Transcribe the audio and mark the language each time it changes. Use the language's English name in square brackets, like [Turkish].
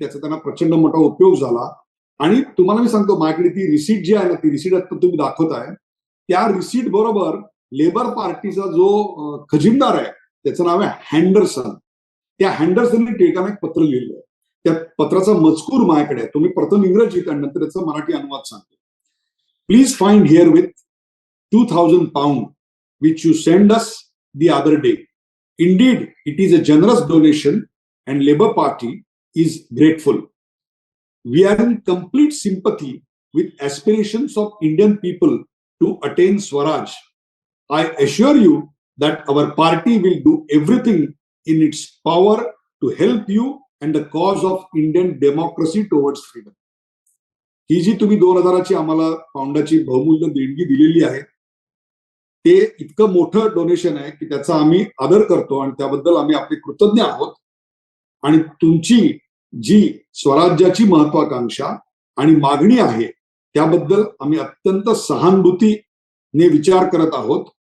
[Marathi] त्याचा त्यांना प्रचंड मोठा उपयोग झाला. आणि तुम्हाला मी सांगतो, माझ्याकडे ती रिसीट जी आहे ना, ती रिसीट आता तुम्ही दाखवताय, त्या रिसीट बरोबर लेबर पार्टीचा जो खजिनदार आहे त्याचं नाव आहे हँडरसन. त्या हँडरसनने टिळकांना एक पत्र लिहिलं. त्या पत्राचा मजकूर माझ्याकडे आहे. तुम्ही प्रथम इंग्रजीत आणि नंतर त्याचा मराठी अनुवाद सांगतो. [English] Please find herewith 2000 pound which you send us the other day. Indeed, it is a generous donation and Labour Party is grateful. We are in complete sympathy with aspirations of Indian people to attain Swaraj. I assure you that our party will do everything in its power to help you and the cause of Indian democracy towards freedom. [Marathi] ही जी तुम्ही 2000ची आम्हाला पाऊंडाची बहुमूल्य देणगी दिलेली आहे, ते इतकं मोठं donation आहे की त्याचा आम्ही आदर करतो आणि त्याबद्दल आम्ही आपले कृतज्ञ आहोत. आणि तुमची जी स्वराज्याची महत्वाकांक्षा आणि मागणी आहे त्याबद्दल आम्ही अत्यंत सहानुभूतीने विचार करत आहोत.